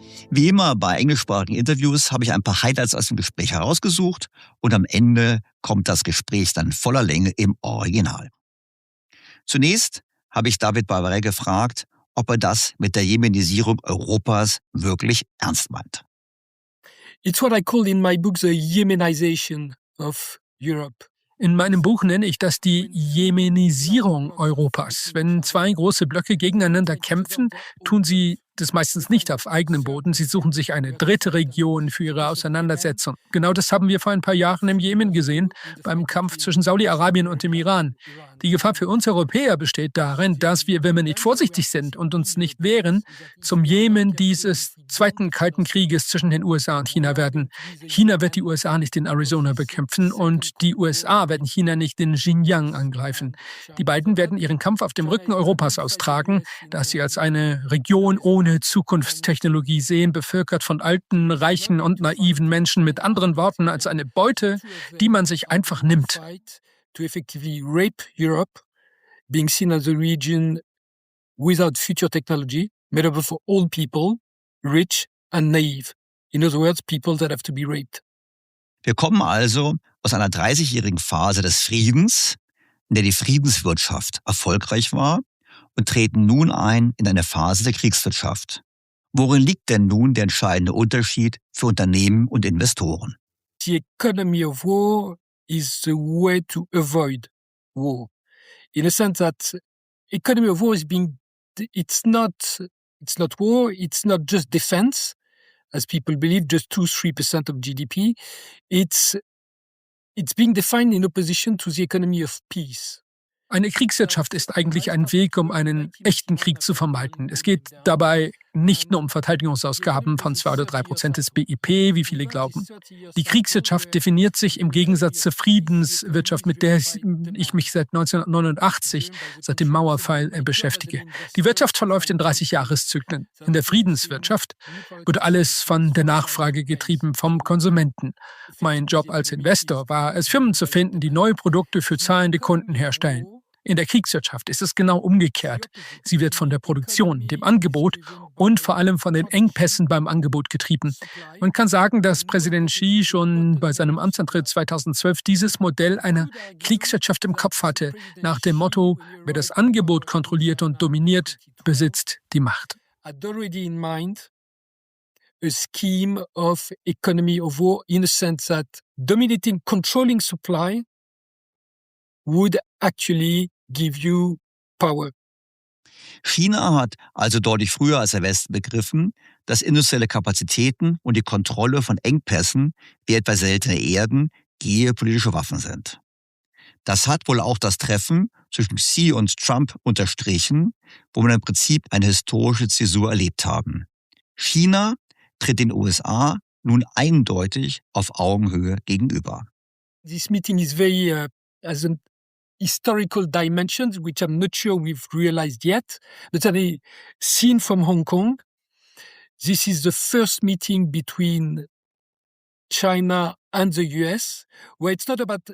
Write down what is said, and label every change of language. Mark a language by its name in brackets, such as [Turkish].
[German] Wie immer bei englischsprachigen Interviews habe ich ein paar Highlights aus dem Gespräch herausgesucht und am Ende kommt das Gespräch dann voller Länge im Original. Zunächst habe ich David Barbaret gefragt, ob er das mit der Jemenisierung Europas wirklich ernst meint. [English] It's what I call in my book the Yemenization of Europe. [German] In meinem Buch nenne ich das die Jemenisierung Europas. Wenn zwei große Blöcke gegeneinander kämpfen, tun sie das meistens nicht auf eigenem Boden. Sie suchen sich eine dritte Region für ihre Auseinandersetzung. Genau das haben wir vor ein paar Jahren im Jemen gesehen, beim Kampf zwischen Saudi-Arabien und dem Iran. Die Gefahr für uns Europäer besteht darin, dass wir, wenn wir nicht vorsichtig sind und uns nicht wehren, zum Jemen dieses zweiten Kalten Krieges zwischen den USA und China werden. China wird die USA nicht in Arizona bekämpfen und die USA werden China nicht in Xinjiang angreifen. Die beiden werden ihren Kampf auf dem Rücken Europas austragen, das sie als eine Region ohne Zukunftstechnologie sehen, bevölkert von alten, reichen und naiven Menschen, mit anderen Worten als eine Beute, die man sich einfach nimmt. [English] To effectively rape Europe, being seen as a region without future technology, made up of old people, rich and naive. In other words, people that have to be raped. [German] Wir kommen also aus einer 30-jährigen Phase des Friedens, in der die Friedenswirtschaft erfolgreich war, und treten nun ein in eine Phase der Kriegswirtschaft. Worin liegt denn nun der entscheidende Unterschied für Unternehmen und Investoren? [English] The economy of war is the way to avoid war. In a sense that economy of war is it's not war, it's not just defense, as people believe, just 2-3% of GDP. It's being defined in opposition to the economy of peace. [German] Eine Kriegswirtschaft ist eigentlich ein Weg, um einen echten Krieg zu vermeiden. Es geht dabei nicht nur um Verteidigungsausgaben von 2 oder 3% des BIP, wie viele glauben. Die Kriegswirtschaft definiert sich im Gegensatz zur Friedenswirtschaft, mit der ich mich seit 1989, seit dem Mauerfall, beschäftige. Die Wirtschaft verläuft in 30-Jahreszyklen. In der Friedenswirtschaft wird alles von der Nachfrage getrieben, vom Konsumenten. Mein Job als Investor war es, Firmen zu finden, die neue Produkte für zahlende Kunden herstellen. In der Kriegswirtschaft ist es genau umgekehrt. Sie wird von der Produktion, dem Angebot und vor allem von den Engpässen beim Angebot getrieben. Man kann sagen, dass Präsident Xi schon bei seinem Amtsantritt 2012 dieses Modell einer Kriegswirtschaft im Kopf hatte, nach dem Motto, wer das Angebot kontrolliert und dominiert, besitzt die Macht. [English] Already in mind a scheme of economy of war in a sense that dominating, controlling supply would actually give you power. [German] China hat also deutlich früher als der Westen begriffen, dass industrielle Kapazitäten und die Kontrolle von Engpässen, wie etwa seltene Erden, geopolitische Waffen sind. Das hat wohl auch das Treffen zwischen Xi und Trump unterstrichen, wo wir im Prinzip eine historische Zäsur erlebt haben. China tritt den USA nun eindeutig auf Augenhöhe gegenüber. [English] This meeting is very has an historical dimensions, which I'm not sure we've realized yet. But seen from Hong Kong, this is the first meeting between China and the US, where it's not about